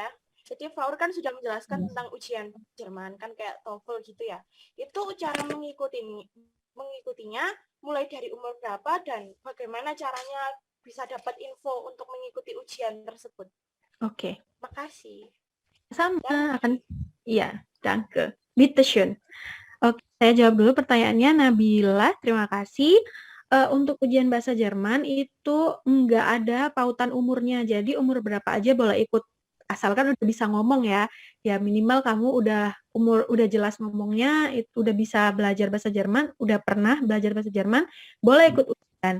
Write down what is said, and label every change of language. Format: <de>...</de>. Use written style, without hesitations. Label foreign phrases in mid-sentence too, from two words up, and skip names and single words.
<id>Jadi Faur kan sudah menjelaskan tentang ujian Jerman kan kayak TOEFL gitu ya. Itu cara mengikutinya mulai dari umur berapa dan bagaimana caranya bisa dapat info untuk mengikuti ujian tersebut. Oke. Makasih. Sama akan iya,</id> <de>danke. Bitte schön.</de> <id>Oke, saya jawab dulu pertanyaannya Nabila. Terima kasih. Untuk ujian bahasa Jerman itu enggak ada pautan umurnya. Jadi umur berapa aja boleh ikut. Asalkan udah bisa ngomong ya minimal kamu udah jelas ngomongnya, itu udah bisa belajar bahasa Jerman, udah pernah belajar bahasa Jerman, boleh ikut ujian.</id>